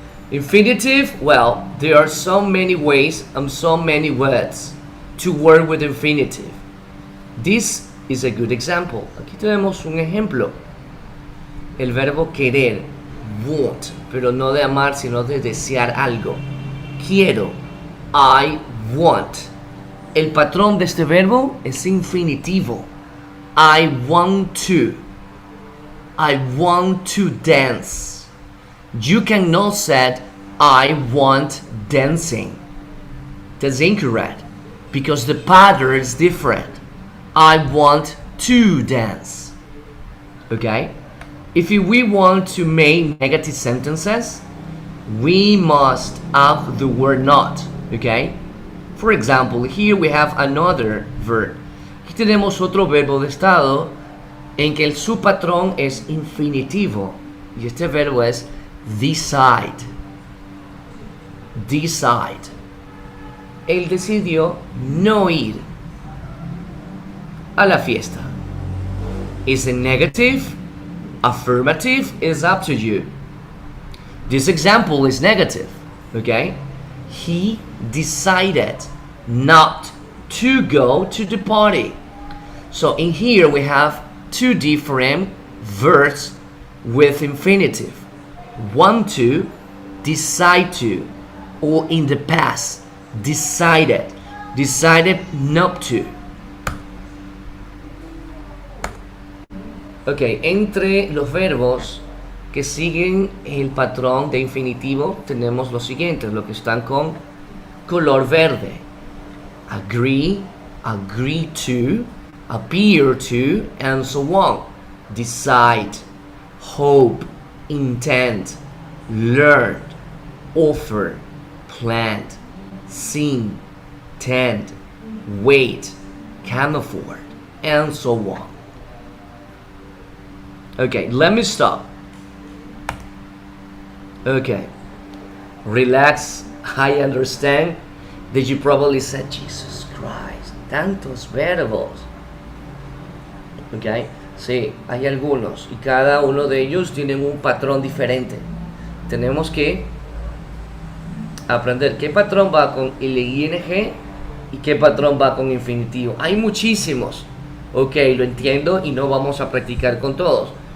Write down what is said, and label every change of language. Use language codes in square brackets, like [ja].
[en] Infinitive, well, there are so many ways and so many words to work with infinitive. This is a good example. [es] Aquí tenemos un ejemplo. El verbo querer, want, pero no de amar, sino de desear algo. Quiero, [en] I want. [es] El patrón de este verbo es infinitivo. [en] I want to. I want to dance. You cannot say I want dancing. That's incorrect because the pattern is different. I want to dance. Okay? If we want to make negative sentences, we must add the word not. Okay? For example, here we have another verb. [es] Aquí tenemos otro verbo de estado en que su patrón es infinitivo. Y este verbo es decide. Decide. Él decidió no ir a la fiesta. [en] Is it negative? Affirmative? Is up to you. This example is negative. Okay? He decided not to go to the party. So in here we have two different verbs with infinitive. Want to, decide to, or in the past, decided not to. [es] Ok, entre los verbos que siguen el patrón de infinitivo tenemos los siguientes, los que están con color verde. [en] Agree, agree to, appear to, and so on. Decide, hope, intend, learn, offer, plan, sing, tend, wait, can afford, and so on. Okay, let me stop. Okay, relax. I understand that you probably said, Jesus Christ, [es] tantos verbos. Okay, sí, hay algunos y cada uno de ellos tienen un patrón diferente. Tenemos que aprender qué patrón va con el ing y qué patrón va con infinitivo. Hay muchísimos. Ok, lo entiendo y no vamos a practicar con todos.